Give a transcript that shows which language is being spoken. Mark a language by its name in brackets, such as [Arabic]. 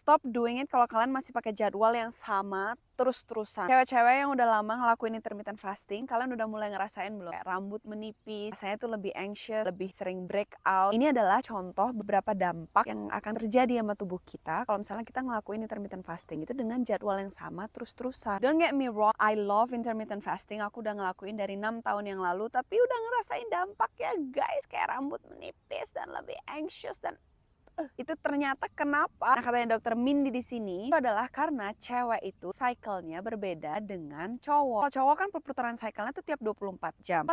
[English] Stop doing it [Indonesian] kalau kalian masih pakai jadwal yang sama terus-terusan. Cewek-cewek yang udah lama ngelakuin intermittent fasting, kalian udah mulai ngerasain belum? Kayak rambut menipis, rasanya tuh lebih anxious, lebih sering breakout. Ini adalah contoh beberapa dampak yang akan terjadi sama tubuh kita kalau misalnya kita ngelakuin intermittent fasting itu dengan jadwal yang sama terus-terusan. [English] Don't get me wrong, I love intermittent fasting. [Indonesian] Aku udah ngelakuin dari 6 tahun yang lalu, tapi udah ngerasain dampaknya guys, kayak rambut menipis dan lebih anxious dan itu ternyata kenapa? Nah, katanya dokter Mindy di sini itu adalah karena cewek itu cycle-nya berbeda dengan cowok. Kalau cowok kan perputaran cycle-nya itu tiap 24 jam.